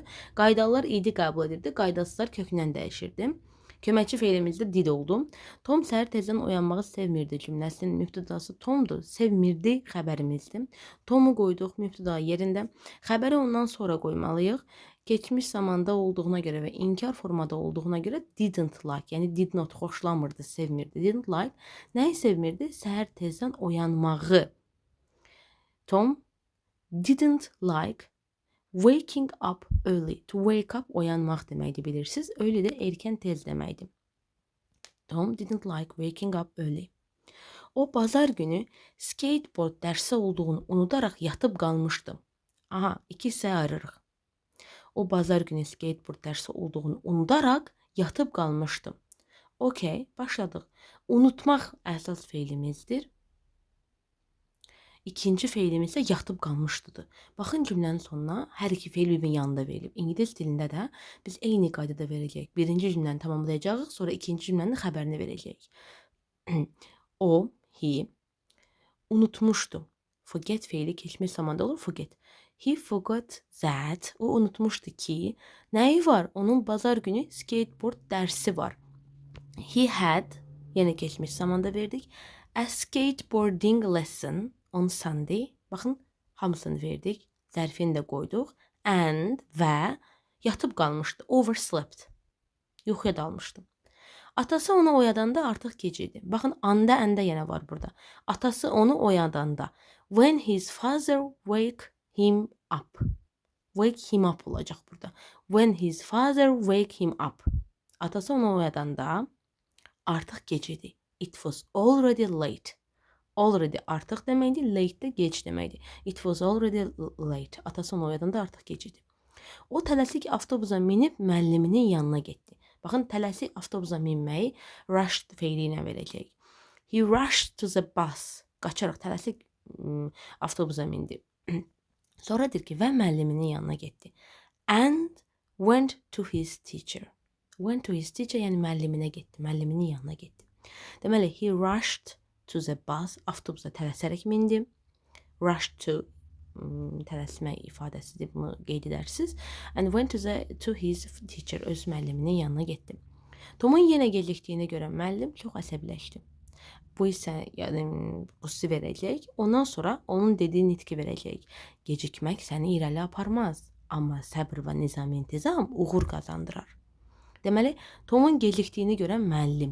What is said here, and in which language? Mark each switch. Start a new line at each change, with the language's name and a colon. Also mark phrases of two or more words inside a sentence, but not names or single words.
Azerbaijani: Qaydalılar idi qəbul edirdi, qaydasızlar kökündən dəyişirdi. Köməkçi feilimizdə did oldu. Tom səhər tezdən oyanmağı sevmirdi cümləsinin mübtədası Tomdur. Sevmirdi xəbərimizdir. Tomu qoyduq mübtəda yerində. Xəbəri ondan sonra qoymalıyıq. Geçmiş zamanda olduğuna görə və inkar formada olduğuna görə
English: didn't like,
Azerbaijani: yəni
English: did not
Azerbaijani: xoşlamırdı, sevmirdi.
English: Didn't like
Azerbaijani: nəyi sevmirdi? Səhər tezdən oyanmağı.
English: Tom didn't like waking up early. To wake up
Azerbaijani: oyanmaq deməkdir, bilirsiniz. Early də erkən tez deməkdir.
English: Tom didn't like waking up early.
Azerbaijani: O bazar günü skateboard dərsi olduğunu unudaraq yatıb qalmışdı. Aha, iki hissə ayırırıq. O bazar günü skateboard dərsi olduğunu unudaraq yatıb qalmışdım. Okey, başladıq. Unutmaq əsas feilimizdir. İkinci feilimiz isə yatıb qalmışdıdır. Baxın cümlənin sonuna hər iki feil bir-birinin yanında verilib. İngilis dilində də biz eyni qaydada verəcəyik. Birinci cümləni tamamlayacağıq, sonra ikinci cümlənin xəbərini verəcəyik. O, he, unutmuşdu. Forget feili keçmiş zamanda olur, forget.
English: He forgot that.
Azerbaijani: O unutmuşdu ki, nəyi var? Onun bazar günü skateboard dərsi var.
English: He had,
Azerbaijani: yenə keçmiş zamanda verdik.
English: A skateboarding lesson on Sunday.
Azerbaijani: Baxın, hamısını verdik. Zərfini də qoyduq. And və yatıb qalmışdı. Overslept. Yuxuya dalmışdı. Atası onu oyadanda artıq gec idi. Baxın, anda əndə yenə var burada. Atası onu oyadanda.
English: When his father wake him up. Wake him up
Azerbaijani: olacaq burada.
English: When his father wake him up.
Azerbaijani: Atası onu oyadanda artıq gec idi.
English: It was already late.
Azerbaijani: Already artıq deməkdir, late də gec deməkdir.
English: It was already late.
Azerbaijani: Atası onu oyadanda artıq gec idi. O tələsik avtobusa minib müəlliminin yanına getdi. Baxın, tələsik avtobusa minməyi rushed feili ilə verəcəyik.
English: He rushed to the bus.
Azerbaijani: Qaçaraq tələsik avtobusa mindi. Sonra deyir ki, və müəlliminin yanına getdi.
English: And went to his teacher. Went to his teacher,
Azerbaijani: yəni müəlliminə getdi. Müəlliminin yanına getdi. Deməli,
English: he rushed to the bus.
Azerbaijani: Avtobusa tələsərək mindi.
English: Rushed to
Azerbaijani: tələsmək ifadəsidir, bunu qeyd edərsiniz.
English: And went to his teacher.
Azerbaijani: Öz müəlliminin yanına getdi. Tomun yenə gecikdiyini görən müəllim çox əsəbləşdi. Bu isə yəni qüssə verəcək. Ondan sonra onun dediyi nitqi verəcək. Gecikmək səni irəli aparmaz, amma səbr və nizam-intizam uğur qazandırar. Deməli, Tomun gecikdiyini görən müəllim.